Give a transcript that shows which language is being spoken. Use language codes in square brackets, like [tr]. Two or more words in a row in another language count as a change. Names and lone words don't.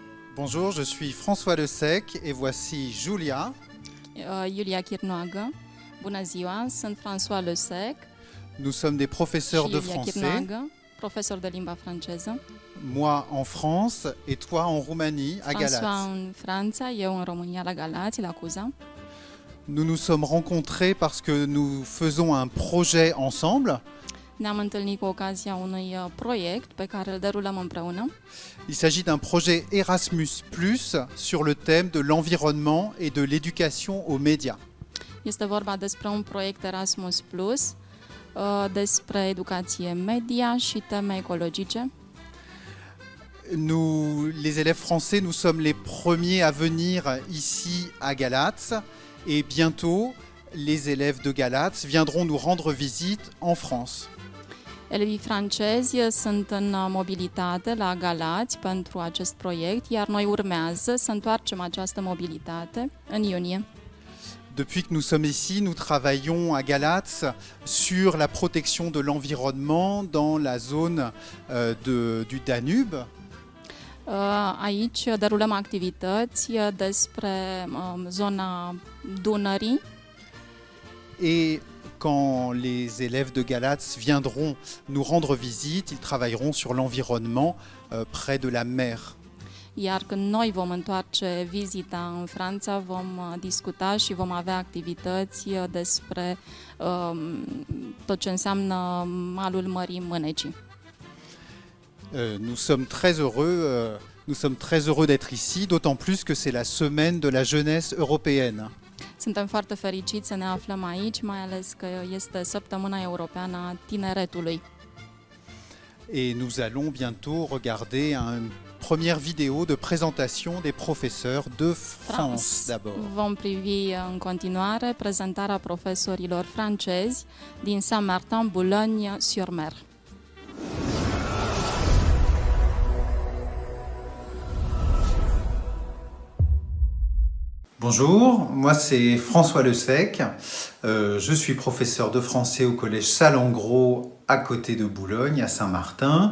[fr] Bonjour, je suis François Le Sec et voici Julia. [ro] Iulia Chirnoagă. Bună ziua, sunt François Le Sec [fr] Nous sommes des [ro] și [fr] professeurs de [ro] Iulia [fr] français, [ro] Chirnoagă, profesor de limba franceză. [fr] moi en France et toi en Roumanie, à [ro] François [fr] Galatz. [ro] în Franța, eu în România, la Galați, la Cuza. [fr] Nous nous sommes rencontrés parce que nous faisons un projet ensemble. [ro] Ne-am întâlnit cu ocazia unui proiect pe care îl derulăm împreună. [fr] Il s'agit d'un projet Erasmus+, sur le thème de l'environnement et de l'éducation aux médias. [ro] Este vorba despre un proiect Erasmus+, despre educație media și teme ecologice. [fr] Nous, les élèves français, nous sommes les premiers à venir ici à Galatz et bientôt les élèves de Galatz viendront nous rendre visite en France. [ro] Elevii francezi sunt în mobilitate la Galați pentru acest proiect, iar noi urmează să întoarcem această mobilitate în iunie. [fr] Depuis que nous sommes ici, nous travaillons à Galatz sur la protection de l'environnement dans la zone du Danube. [ro] Aici derulăm activități despre zona Dunării. [fr] Et quand les élèves de Galatz viendront nous rendre visite, ils travailleront sur l'environnement près de la mer. [ro] Iar când noi vom întoarce vizita în Franța, vom discuta și vom avea activități despre tot ce înseamnă malul Mării Mânecii. [fr] Nous sommes très heureux d'être ici, d'autant plus que c'est la semaine de la jeunesse européenne. [ro] Suntem foarte fericiți să ne aflăm aici, mai ales că este săptămâna europeană a tineretului. [fr] Et nous allons bientôt regarder une première vidéo de présentation des professeurs de France d'abord. [ro] Vom privi în continuare prezentarea profesorilor francezi din Saint-Martin, Boulogne-sur-Mer. [fr] Bonjour, moi c'est François Le Sec, je suis professeur de français au collège Salengro à côté de Boulogne, à Saint-Martin.